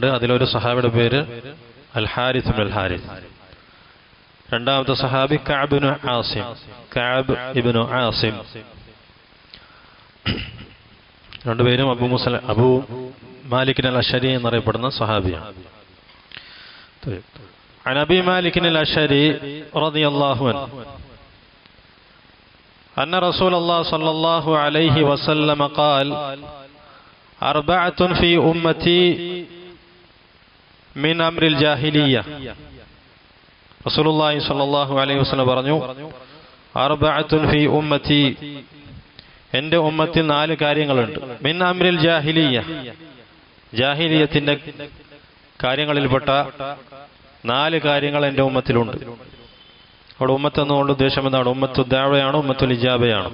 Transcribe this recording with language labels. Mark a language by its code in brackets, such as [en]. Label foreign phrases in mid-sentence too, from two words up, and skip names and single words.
[ml] അതിലൊരു സ്വഹാബിയുടെ പേര് അൽ ഹാരിസ് ഇബ്നുൽ ഹാരിസ്. രണ്ടാമത്തെ സ്വഹാബി കഅബ് ഇബ്നു ആസിം. രണ്ടുപേരും അബൂ മാലിക് അൽ അശ്അരി എന്നറിയപ്പെടുന്ന സ്വഹാബിയാണ്. [ar] عن أبي مالك الأشعري رضي الله عنه أن رسول الله صلى الله عليه وسلم قال: أربعة في أمتي من أمر الجاهلية. رسول الله صلى الله عليه وسلم പറഞ്ഞു, أربعة في أمتي, [ml] എൻ്റെ ഉമ്മത്തിൽ 4 കാര്യങ്ങളുണ്ട്. [ar] من أمر الجاهلية, [ml] ജാഹിലിയത്തിന്റെ കാര്യങ്ങളിൽപ്പെട്ട 4 കാര്യങ്ങൾ എൻ്റെ ഉമ്മത്തിലുണ്ട്. അവിടെ ഉമ്മത്ത് എന്നുകൊണ്ട് ഉദ്ദേശം എന്താണ്? [ar] أمة الدعوة, أمة الإجابة.